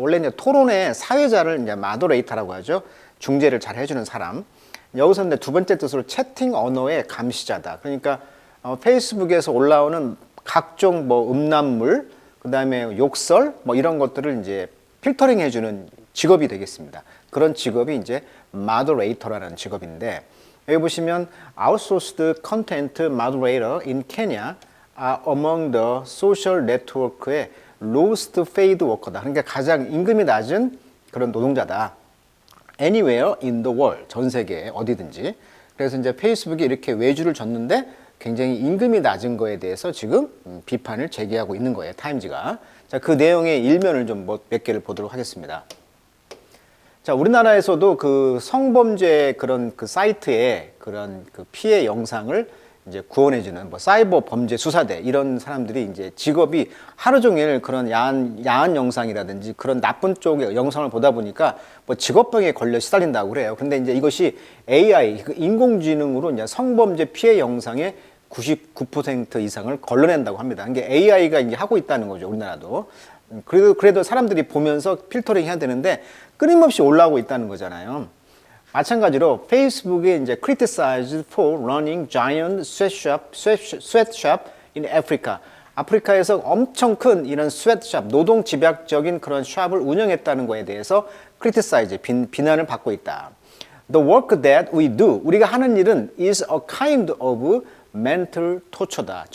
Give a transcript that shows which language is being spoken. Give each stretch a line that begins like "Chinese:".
Korean: 원래 이제 토론의 사회자를 이제 마더레이터라고 하죠. 중재를 잘 해주는 사람. 여기서 이제 두 번째 뜻으로 채팅 언어의 감시자다. 그러니까 페이스북에서 올라오는 각종 뭐 음란물, 그 다음에 욕설, 뭐 이런 것들을 이제 필터링 해주는 직업이 되겠습니다. 그런 직업이 이제 moderator라는 직업인데, 여기 보시면
English: outsourced content moderator in Kenya are among the social network의 lowest paid worker다.
Korean: 그러니까 가장 임금이 낮은 그런 노동자다.
English: Anywhere in the world,
Korean: 전 세계에 어디든지. 그래서 이제 페이스북이 이렇게 외주를 줬는데 굉장히 임금이 낮은 거에 대해서 지금 비판을 제기하고 있는 거예요, 타임지가. 자, 그 내용의 일면을 좀 몇 개를 보도록 하겠습니다. 자, 우리나라에서도 그 성범죄 그런 그 사이트에 그런 그 피해 영상을 이제 구원해주는 뭐 사이버 범죄 수사대 이런 사람들이 이제 직업이 하루 종일 그런 야한 영상이라든지 그런 나쁜 쪽의 영상을 보다 보니까 뭐 직업병에 걸려 시달린다고 그래요. 근데 이제 이것이 AI, 인공지능으로 이제 성범죄 피해 영상의 99% 이상을 걸러낸다고 합니다. 이게 AI가 이제 하고 있다는 거죠, 우리나라도. 그래도 사람들이 보면서 필터링 해야 되는데 끊임없이 올라오고 있다는 거잖아요. 마찬가지로 페이스북이 이제
English: criticized for running giant sweatshop in Africa.
Korean: 아프리카에서 엄청 큰 이런 스웨트샵, 노동 집약적인 그런 샵을 운영했다는 거에 대해서 criticize, 비난을 받고 있다.
English: The work that we do,
Korean: 우리가 하는 일은
English: is a kind of mental torture다.